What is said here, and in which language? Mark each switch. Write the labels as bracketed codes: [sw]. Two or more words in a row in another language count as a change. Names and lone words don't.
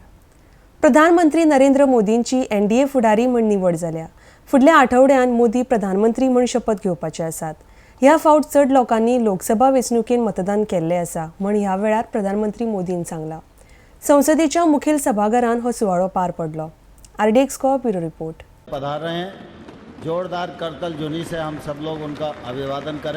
[kok] प्रधानमंत्री नरेंद्र मोदींची NDA फुडारी म्हूण निवड जाल्या. फुडल्या आठवड्यान मोदी प्रधानमंत्री म्हूण शपथ घेवपाचे आसात. ह्या फावट चड लोकांनी लोकसभा वेंचणुकेन मतदान केल्ले आसा म्हूण ह्या वेळार प्रधानमंत्री मोदीन सांगलां. संसदेच्या मुखेल सभाघरान हो सुवाळो पार पडलो. RDX गोवा ब्युरो रिपोर्ट. [hi] पधार रहे हैं, जोरदार करतल जुनी से हम सब लोग उनका अभिवादन करें.